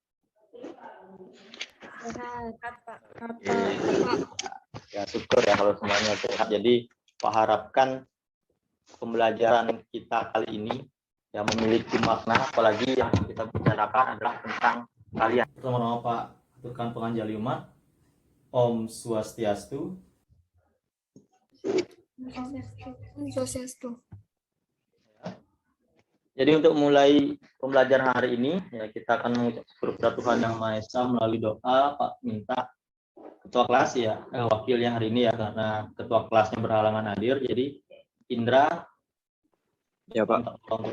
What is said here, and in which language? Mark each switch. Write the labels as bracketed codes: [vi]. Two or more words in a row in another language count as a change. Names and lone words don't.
[id] Sehat, Pak. Ya, syukur ya kalau semuanya sehat. Jadi, Pak harapkan pembelajaran kita kali ini yang memiliki makna, apalagi yang kita bicarakan adalah tentang kalian. Pertama-tama Pak, aturkan penganjali umat. Om Swastiastu. Swastiastu. Jadi untuk mulai pembelajaran hari ini, ya kita akan mengucap syukur kepada Tuhan Yang Maha Esa melalui doa. Pak minta ketua kelas ya, wakilnya hari ini ya, karena ketua kelasnya berhalangan hadir. Jadi Indra. Ya Pak.